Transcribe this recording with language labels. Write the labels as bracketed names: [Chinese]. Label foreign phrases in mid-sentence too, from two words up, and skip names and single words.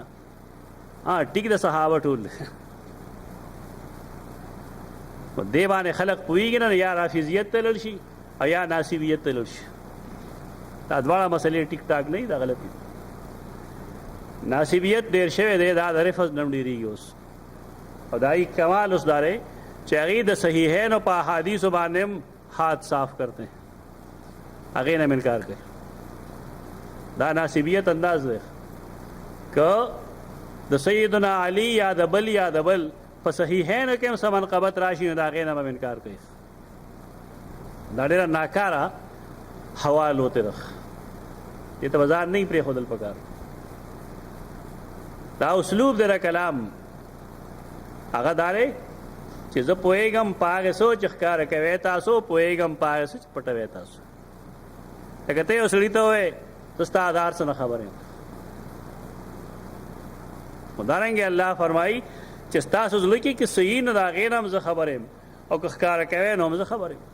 [Pashto] ټیک د صحابه ټول دې باندې خلک پوهېږي نه یا رافضیت ته لاړ شي او یا ناصبیت ته لاړ شي. دا دواړه مسلې ټیک ټاک نه دي دا غلط دي. ناصبیت ډېر شوی دی دا د رفض نه هم ډېرېږي اوس او دا یې کمال اوس دا دی چې هغې د صحیحینو په احادیثو باندې هم [Urdu] ہاتھ صاف کرتے ہیں [Pashto] هغې نه انکار کوي. دا ناصبیت انداز دی که د سیدنا علی یا د بل په صحیحینو کې هم څه منقبت راشي نو د هغې نه به انکار کوي. دا ډېره ناکاره حوال ہوتے رخ دې ته به ځان نه پرېښودل پکار. دا اسلوب دی د کلام هغه دا دی چې زه پوهېږم په هغې څه چې ښکاره کوئ تاسو پوهېږم په هغې څه چې پټوئ تاسو. لکه ته یو سړي ته ووایې زه ستا د هر څه نه خبر یم همدارنګې الله فرمایي چې ستاسو زړه کې صحیح نه د هغې نه هم زه خبر یم او که ښکاره کوئ نو هم زه خبر یم.